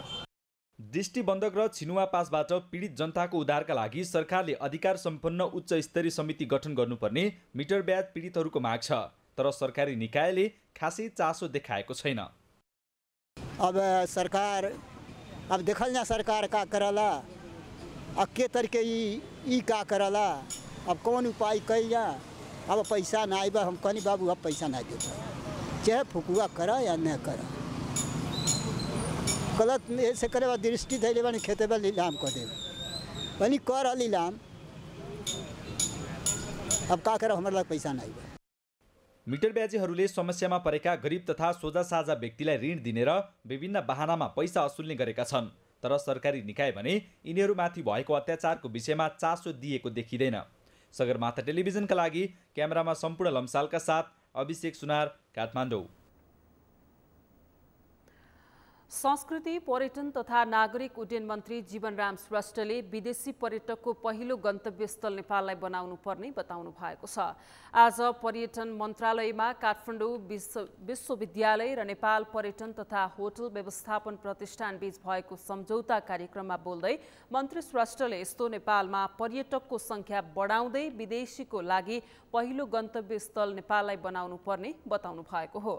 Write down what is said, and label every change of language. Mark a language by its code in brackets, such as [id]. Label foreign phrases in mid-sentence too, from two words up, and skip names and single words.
[ne] दृष्टिबन्धक र छिनुवा पासबाट पीडित जनताको उद्धारका लागि सरकारले अधिकार सम्पन्न उच्च स्तरीय समिति गठन गर्नुपर्ने मिटर ब्याज पीडितहरूको माग छ, तर सरकारी निकायले खासै चासो देखाएको छैन। [bho] अब सरकार अब देखल ना सरकार का करला, अब के तरीके ई का करला, अब कौन उपाय कैया। अब पैसा ना आइबा हम कहनी बाबू अब पैसा ना दे, चाहे फुकुआ करा या न करा, गलत ऐसे करे दृष्टि धैले बनी खेते बा लीलाम कर दे बनी कर लीलाम। अब का करा, हमारे लागि पैसा ना आइबा। [ne] मिटर ब्याजीहरूले समस्यामा परेका गरिब तथा सोझा साझा व्यक्तिलाई ऋण दिने र विभिन्न बहानामा पैसा असुल्ने गरेका छन्, तर सरकारी निकाय भने यिनीहरूमाथि भएको अत्याचारको विषयमा चासो दिएको देखिँदैन। सगरमाथा टेलिभिजनका लागि क्यामेरामा सम्पूर्ण लम्सालका साथ अभिषेक सुनार, काठमाडौँ। संस्कृति, पर्यटन तथा नागरिक उड्डयन मन्त्री जीवनराम श्रेष्ठले विदेशी पर्यटकको पहिलो गन्तव्यस्थल नेपाललाई बनाउनु पर्ने बताउनु भएको छ। आज पर्यटन मन्त्रालयमा काठमाडौँ विश्वविद्यालय र नेपाल पर्यटन तथा होटल व्यवस्थापन प्रतिष्ठान बीच भएको सम्झौता कार्यक्रममा बोल्दै मन्त्री श्रेष्ठले यस्तो नेपालमा पर्यटकको संख्या बढाउँदै विदेशीको लागि पहिलो गन्तव्यस्थल नेपाललाई बनाउनु पर्ने बताउनु भएको हो।